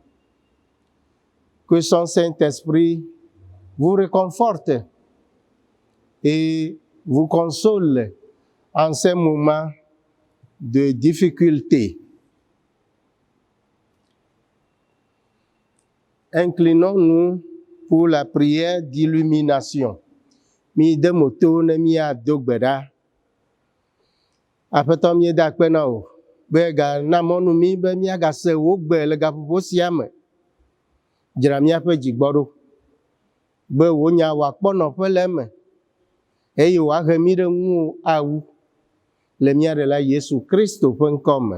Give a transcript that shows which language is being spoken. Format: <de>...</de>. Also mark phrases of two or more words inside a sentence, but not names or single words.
<fr>Que son Saint-Esprit vous réconforte et vous console en ces moments de difficulté. Inclinons-nous pour la prière d'illumination.</fr> <ee>Mi de moto ne mi ado gbe ɖa. Aƒetɔ mi da akpe na wo be ga na mɔnu mi be míagase wo gbe le gaƒoƒo sia me. Dzra míaƒe dzigbɔ ɖo be wò nya wòakpɔ nɔƒe le eme eye wòahe mi ɖe ŋuwò awu le mía Ɖela Yesu Kristo ƒe ŋkɔ me.</ee>